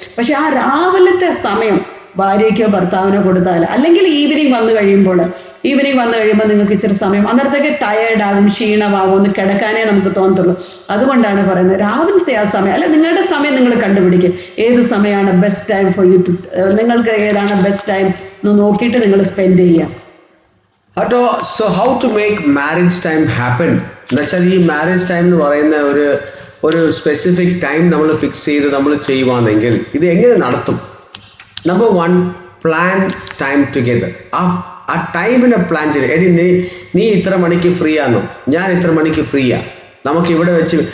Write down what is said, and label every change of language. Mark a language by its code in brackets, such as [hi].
[ml] പക്ഷെ ആ രാവിലത്തെ സമയം ഭാര്യയ്ക്കോ ഭർത്താവിനോ കൊടുത്താൽ, അല്ലെങ്കിൽ ഈവനിങ് വന്നു കഴിയുമ്പോൾ നിങ്ങൾക്ക് ഇച്ചിരി സമയം, അന്നേരത്തേക്ക് ടയേർഡാകും, ക്ഷീണമാകും, ഒന്ന് കിടക്കാനേ നമുക്ക് തോന്നത്തുള്ളൂ. അതുകൊണ്ടാണ് പറയുന്നത് രാവിലത്തെ ആ സമയം, അല്ല നിങ്ങളുടെ സമയം നിങ്ങൾ കണ്ടുപിടിക്കും, ഏത് സമയമാണ് [en] best time for you to, [ml] നിങ്ങൾക്ക് ഏതാണ് ബെസ്റ്റ് ടൈം എന്ന് നോക്കിയിട്ട് നിങ്ങൾ സ്പെൻഡ് ചെയ്യാം. [en] So how to make marriage time happen? [ml] എന്നുവെച്ചാൽ ഈ മാരേജ് ടൈം എന്ന് പറയുന്ന ഒരു സ്പെസിഫിക് ടൈം നമ്മൾ ഫിക്സ് ചെയ്ത് നമ്മൾ ചെയ്യുവാണെങ്കിൽ ഇത് എങ്ങനെ നടത്തും? Number 1, [en] Plan time together. [ml] ആ ടൈമിനെ പ്ലാൻ ചെയ്ത്, എടി നീ ഇത്ര മണിക്ക് ഫ്രീ ആണോ, ഞാൻ ഇത്ര മണിക്ക് ഫ്രീയാ, നമുക്ക് ഇവിടെ വെച്ച്.